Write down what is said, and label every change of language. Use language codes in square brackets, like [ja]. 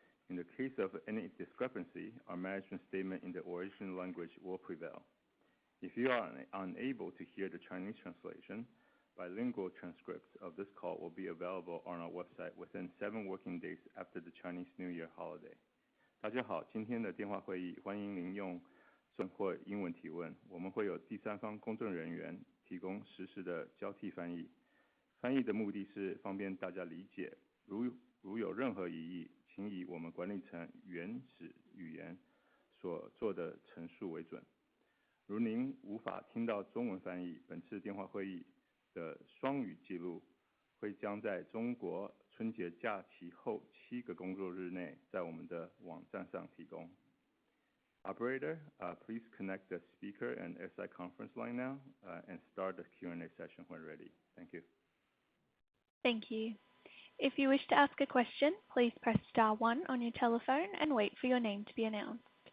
[en] In the case of any discrepancy, our management statement in the original language will prevail. If you are unable to hear the Chinese translation, bilingual transcripts of this call will be available on our website within 7 working days after the Chinese New Year holiday. [zh] 大家好，今天的电话会议欢迎您用中或英文提问，我们会有第三方公证人员提供实时的交替翻译。翻译的目的是方便大家理解，如有任何疑义，请以我们管理层原始语言所做的陈述为准。如您无法听到中文翻译，本次电话会议的双语记录会将在中国春节假期后7个工作日内在我们的网站上提供。 [en] Operator, please connect the speaker and SI conference line now and start the Q&A session when ready. Thank you. Thank you. If you wish to ask a question, please press star 1 on your telephone and wait for your name to be announced.